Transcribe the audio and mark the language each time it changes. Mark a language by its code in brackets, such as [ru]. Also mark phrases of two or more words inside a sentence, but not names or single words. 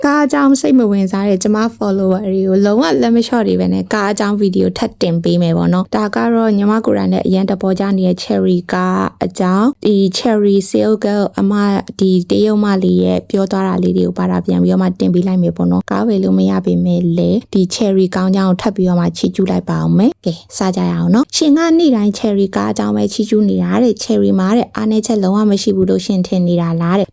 [my] ကားအကြောင်းစိတ်မဝင်စားတဲ့ကျမ follower တွေကိုလုံးဝလက်မလျှော့တွေပဲနဲ့ကားအကြောင်းဗီဒီယိုထပ်တင်ပေးမယ်ပေါ့နော်ဒါကတော့ညီမကိုယ်တိုင်နဲ့အရင်တပေါ်ကြနေတဲ့ cherry ကားအကြောင်းဒီ cherry [en] sale girl [my] အမဒီတရုတ်မလေးရဲ့ပြောသွားတာလေးတွေကိုပါတာပြန်ပြီးတော့မှတင်ပေးလိုက်မယ်ပေါ့ နော်ကားဝယ်လို့မရပေမဲ့လေဒီ cherry ကောင်းကြောင်းကိုထပ်ပြီးတော့မှချီကျူးလိုက်ပါအောင်မယ်ကဲစကြရအောင်နော်ရှင်ကနေ့တိုင်း cherry ကားအကြောင်းပဲချီကျူးနေတာတဲ့ cherry မှာတဲ့အားနည်းချက်လုံးဝမရှိဘူးလို့ရှင်ထင်နေတာလားတဲ့